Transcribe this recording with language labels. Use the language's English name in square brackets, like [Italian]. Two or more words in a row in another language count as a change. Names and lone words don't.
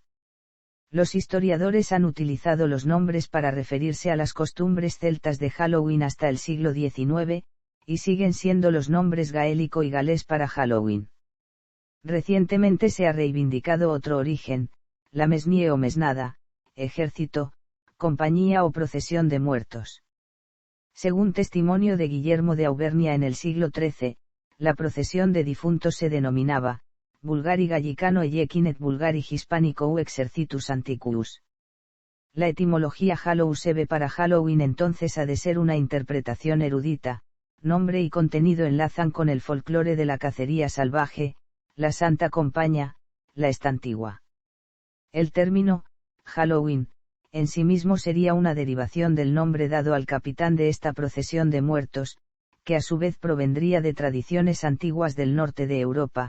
[Spanish] Los historiadores han utilizado los nombres para referirse a las costumbres celtas de Halloween hasta el siglo XIX, y siguen siendo los nombres gaélico y galés para Halloween. Recientemente se ha reivindicado otro origen, la mesnie o mesnada, ejército, compañía o procesión de muertos. Según testimonio de Guillermo de Auvernia en el siglo XIII, la procesión de difuntos se denominaba, [Latin] Vulgari Gallicano Equinet Vulgari Hispanico u Exercitus Antiquus. [Spanish] La etimología Hallow-sebe para Halloween entonces ha de ser una interpretación erudita, nombre y contenido enlazan con el folclore de la cacería salvaje, la Santa Compaña, la estantigua. El término, Halloween, en sí mismo sería una derivación del nombre dado al capitán de esta procesión de muertos, que a su vez provendría de tradiciones antiguas del norte de Europa.